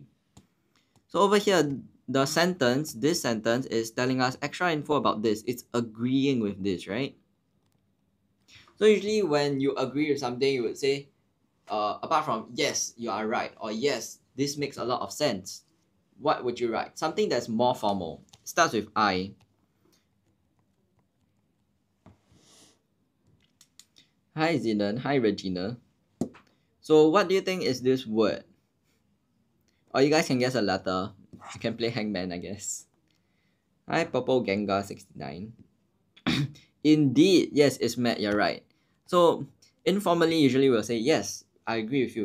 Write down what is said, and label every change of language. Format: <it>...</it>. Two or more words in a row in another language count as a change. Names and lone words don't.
<en>So over here, this sentence is telling us extra info about this. It's agreeing with this, right? So usually when you agree with something, you would say, apart from yes, you are right, or yes, this makes a lot of sense, what would you write? Something that's more formal. Starts with I. Hi Zinan, hi Regina. So what do you think is this word? Or you guys can guess a letter. You can play hangman, I guess. Hi Purple Gengar 69. Indeed, yes, it's Matt, you're right. So informally, usually we'll say, yes, I agree with you.</en>